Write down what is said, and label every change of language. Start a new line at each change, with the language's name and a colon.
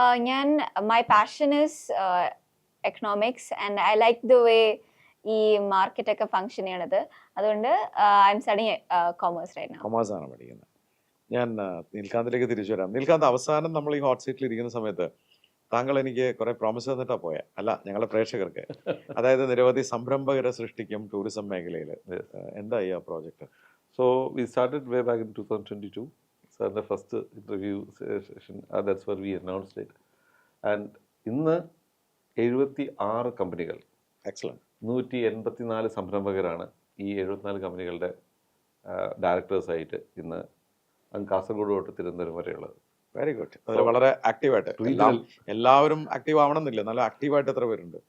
English: ഞാൻ my passion is economics and I like the way
Malayalam: ഈ market ഒക്കെ function ചെയ്യണത്.
English: അതുകൊണ്ട് I'm studying commerce right now.
Malayalam: Commerce ആണ് പഠിക്കുന്നത്. ഞാൻ നീൽകാന്തിലേക്ക് തിരിച്ചു വരാം. നീൽകാന്ത്, അവസാനം നമ്മൾ ഈ ഹോട്ട് സീറ്റിൽ ഇരിക്കുന്ന സമയത്ത് താങ്കൾ എനിക്ക് കുറെ പ്രോമിസ് തന്നിട്ടാ പോയെ. അല്ല, ഞങ്ങളുടെ പ്രേക്ഷകർക്ക്. അതായത് നിരവധി സംരംഭകരെ സൃഷ്ടിക്കും ടൂറിസം മേഖലയിൽ. എന്തായി ആ project?
English: So we started way back in 2022. So the first interview session, that's where we announced it.
Malayalam: And ഇന്ന് 76 കമ്പനികൾ,
English: excellent,
Malayalam: 184 സംരംഭകരാണ് ഈ 74 കമ്പനികളുടെ ഡയറക്ടേഴ്സായിട്ട് ഇന്ന് കാസർഗോഡ് തൊട്ട് തിരുവനന്തപുരം വരെയുള്ളത്.
English: Very good.
Malayalam: വളരെ ആക്റ്റീവായിട്ട് എല്ലാവരും ആക്റ്റീവ് ആവണമെന്നില്ല, നല്ല ആക്റ്റീവായിട്ട് എത്ര പേരുണ്ട്?